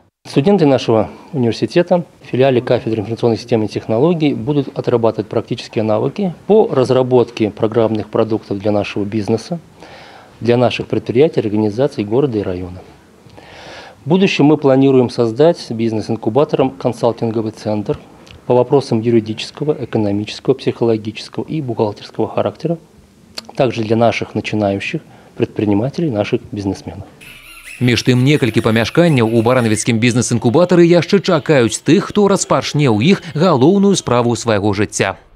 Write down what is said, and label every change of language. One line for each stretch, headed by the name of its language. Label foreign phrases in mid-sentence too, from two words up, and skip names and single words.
Russian: Студенты нашего университета в филиале кафедры информационной системы и технологий будут отрабатывать практические навыки по разработке программных продуктов для нашего бизнеса, для наших предприятий, организаций города и района. В будущем мы планируем создать с бизнес-инкубатором консалтинговый центр по вопросам юридического, экономического, психологического и бухгалтерского характера, также для наших начинающих предпринимателей, наших бизнесменов.
Belarusian: Між тым, некалькі памяшканняў у баранавіцкім бізнес-інкубатары яшчэ чакаюць тых, хто распачне ў іх галоўную справу свайго жыцця.